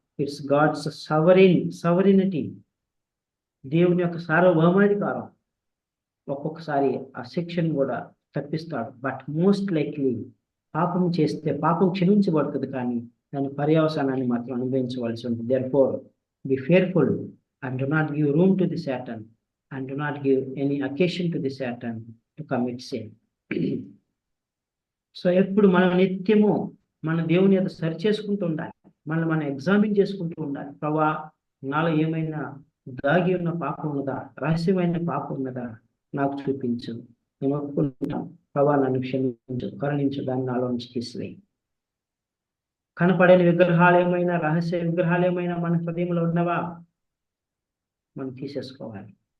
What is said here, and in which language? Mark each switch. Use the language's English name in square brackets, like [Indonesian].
[English] It's God's sovereignty. [Telugu] దేవుని యొక్క సార్వభౌమాధికారం. ఒక్కొక్కసారి ఆ శిక్షను కూడా తప్పిస్తాడు. [English] but most likely [Telugu] పాపం చేస్తే పాపం క్షమించబడుతుంది, కానీ దాని పర్యవసానాన్ని మాత్రం అనుభవించవలసి ఉంటుంది. [English] Therefore be fearful and do not give room to the Satan and do not give any occasion to the Satan to commit sin. [Telugu] So ఎప్పుడు మనం నిత్యము మన దేవుని యొక్క సరి చేసుకుంటూ ఉండాలి, మనం ఎగ్జామిన్ చేసుకుంటూ ఉండాలి. ప్రభా, నాలో ఏమైనా దాగి ఉన్న పాపం ఉన్నదా, రహస్యమైన పాపం ఉన్నదా నాకు చూపించు, నేను ఒప్పుకుంటాను. ప్రభా, నన్ను క్షమించు, కరుణించు, దాన్ని నాలో నుంచి తీసివేయి. కనపడని విగ్రహాలు ఏమైనా, రహస్య విగ్రహాలు ఏమైనా మన హృదయంలో ఉన్నవా, మనం తీసేసుకోవాలి.